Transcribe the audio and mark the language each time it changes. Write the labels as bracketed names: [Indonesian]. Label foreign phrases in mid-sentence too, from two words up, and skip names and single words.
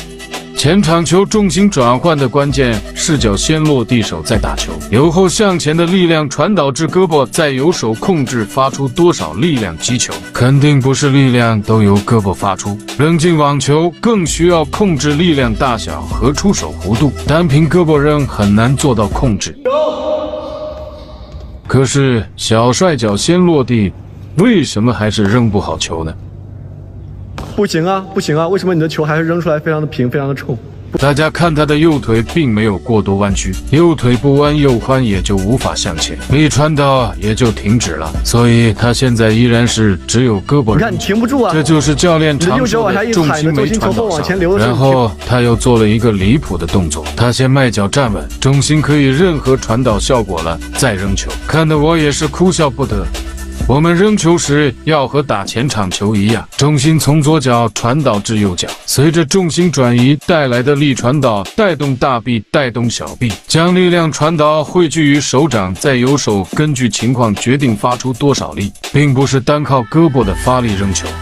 [Chinese] 前場球重心轉換的關鍵是腳先落地，手再打球，由後向前的力量傳導至胳膊，再由手控制發出多少力量擊球。肯定不是力量都由胳膊發出，扔進網球更需要控制力量大小和出手弧度，單憑胳膊扔很難做到控制。可是小帥腳先落地，為什麼還是扔不好球呢？不行啊，不行啊！為什麼你的球還是扔出來非常的平，非常的衝？大家看他的右腿並沒有過多彎曲，右腿不彎右髖也就無法向前，力傳導也就停止了，所以他現在依然是只有胳膊。你看你停不住啊！這就是教練常說的重心沒傳導上。然後他又做了一個離譜的動作，他先邁腳站穩，重心可以任何傳導效果了，再扔球，看得我也是哭笑不得。我們扔球時要和打前場球一樣，重心從左腳傳導至右腳，隨着重心轉移帶來的力傳導帶動大臂，帶動小臂，將力量傳導匯聚於手掌，再由手根據情況決定發出多少力，並不是單靠胳膊的發力扔球。